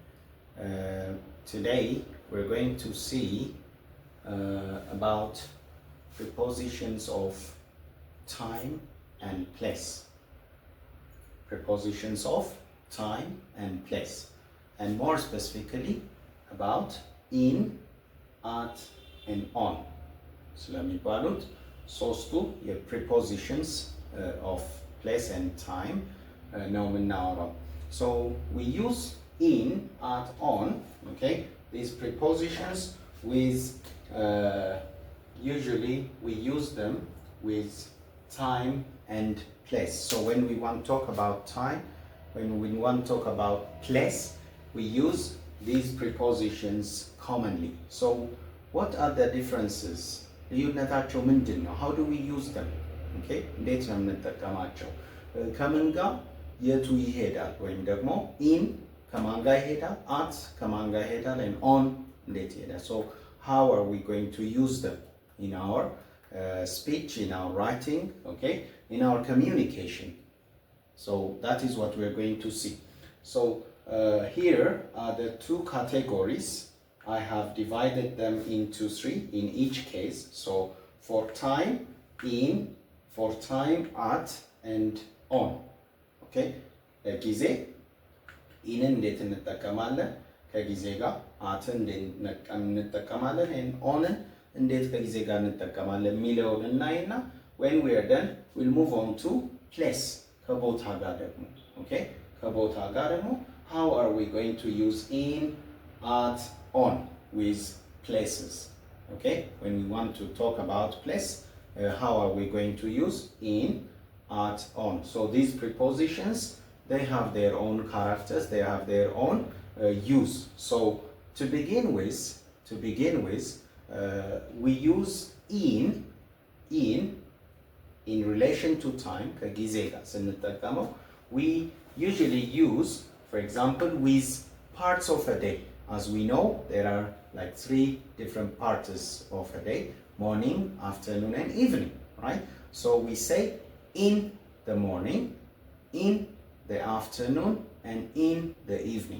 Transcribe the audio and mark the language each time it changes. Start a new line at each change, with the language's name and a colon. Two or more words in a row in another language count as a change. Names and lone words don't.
English: Today we're going to see about prepositions of time and place. Prepositions of time and place. And more specifically about in, at, and on.
Amharic: ስለሚባሉት ሶስቱ የ
English: prepositions of place and time
Amharic: ነው የምናወራው.
English: So we use in, at, on, okay? These prepositions with usually we use them with time and place. So when we want to talk about time, when we want to talk about place, we use these prepositions commonly. So what are the differences?
Amharic: ልዩነታቸው ምንድን ነው?
English: How do we use them? Okay?
Amharic: እንዴት ነው የምንጠቀማቸው? ከምን ጋር የቱ ይሄዳል? ወይም ደግሞ in ከማን ጋር ይሄዳል? at ከማን ጋር ይሄዳል?
English: and on
Amharic: እንዴት ይሄዳል?
English: So how are we going to use them in our speech, in our writing, okay? In our communication. So that is what we're going to see. So here are the two categories. I have divided them into three in each case. So for time, in, for time, at, and on.
Amharic: Okay? ጊዜ ኢንን እንዴት እንጠቀማለን? ከጊዜ ጋር አትን እንዴት እንጠቀማለን? and ኦንን እንዴት ከጊዜ ጋር እንጠቀማለን የሚለውን እናይና
English: when we are done we'll move on to place.
Amharic: ከቦታ ጋር ደግሞ
English: okay?
Amharic: ከቦታ ጋር ደግሞ
English: how are we going to use in, at, on with places, okay? When we want to talk about place, how are we going to use in, at, on? So these prepositions, they have their own characters, they have their own use. So to begin with, we use in relation to time.
Amharic: ከጊዜ ጋር ስንጠቀመው
English: we usually use, for example, with parts of a day. As we know, there are like three different parts of a day: morning, afternoon, and evening, right? So we say in the morning, in the afternoon, and in the evening.